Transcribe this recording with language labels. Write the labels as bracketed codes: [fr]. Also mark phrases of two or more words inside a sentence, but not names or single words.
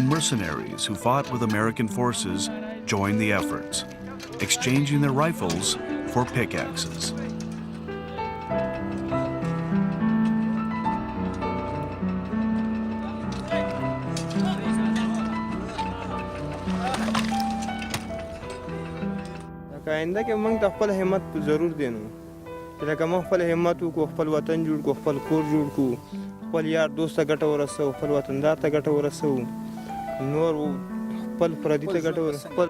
[en] mercenaries who fought with American forces joined the efforts, exchanging their rifles for pickaxes. [ps] آینده کې موږ ته خپل همت ضرور دی نو لکه موږ خپل همت وکړو خپل وطن جوړ کړو خپل کور جوړ کړو خپل یار دوست ته ګټه ورسوو خپل وطندار ته ګټه ورسوو نور خپل پردي ته ګټه ورسوو